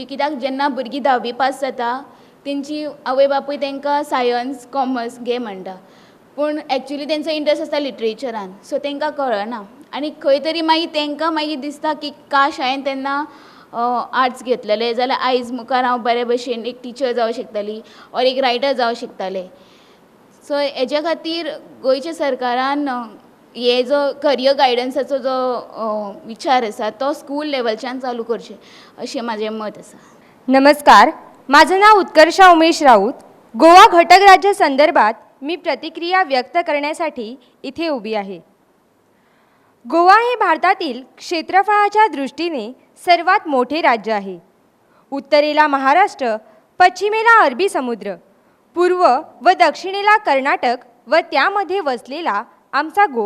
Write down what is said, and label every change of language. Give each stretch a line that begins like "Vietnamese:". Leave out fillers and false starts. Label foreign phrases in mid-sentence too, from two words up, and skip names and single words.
Konkani: कित्याक जेन्ना भुरगीं 10वी पास जाता तेंची आवय बापूय तांकां
English: science commerce
Konkani: घे म्हणटा, पूण एक्चुली तेंचो इंट्रस्ट आसता लिटरेचरान, सो तांकां कळना आनी खंय तरी मागीर तांकां मागीर दिसता की काश हांवें तेन्ना आर्ट्स घेतलेलें जाल्यार आयज मुखार हांव बरे भशेन एक टिचर जावं शकताली ऑर एक रायटर जावं शकतालें. सो हेज्या खातीर गोंयच्या सरकारान हे जो करियर गायडन्साचो जो विचार आसा तो स्कूल लेवलच्यान चालू करचें अशें म्हाजें मत आसा.
Marathi: नमस्कार, माझं नाव उत्कर्षा उमेश राऊत. गोवा घटक राज्य संदर्भात मी प्रतिक्रिया व्यक्त करण्यासाठी इथे उभी आहे. गोवा हे भारतातील क्षेत्रफळाच्या दृष्टीने सर्वात मोठे राज्य आहे. उत्तरेला महाराष्ट्र, पश्चिमेला अरबी समुद्र, पूर्व व दक्षिणेला कर्नाटक व त्यामध्ये वसलेला आमचा गोवा.